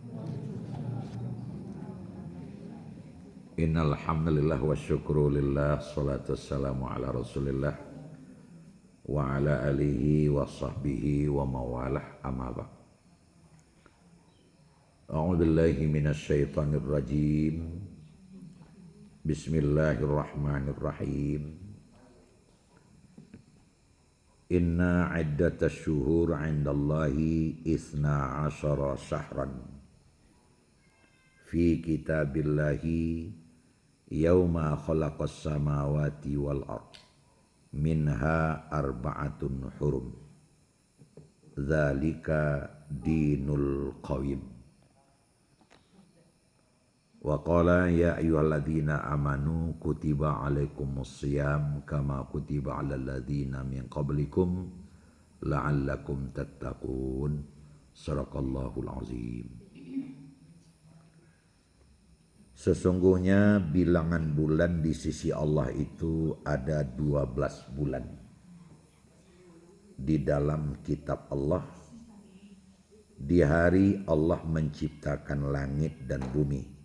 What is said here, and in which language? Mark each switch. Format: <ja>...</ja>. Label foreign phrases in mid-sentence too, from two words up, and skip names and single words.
<ar>إن الحمد لله والشكر لله، الصلاة والسلام على رسول الله وعلى آله وصحبه وموالاه، أما بعد. أعوذ بالله من الشيطان الرجيم. بسم الله الرحمن الرحيم. إن عدة الشهور عند الله اثنا عشر شهرا في كتاب الله يوم خلق السماوات والأرض منها أربعة حرم ذلك الدين القيم. وقال يا أيها الذين آمنوا كتب عليكم الصيام كما كتب على الذين من قبلكم لعلكم تتقون. صدق الله العظيم.</ar> <id>Sesungguhnya bilangan bulan di sisi Allah itu ada 12 bulan. Di dalam kitab Allah, di hari Allah menciptakan langit dan bumi.</id>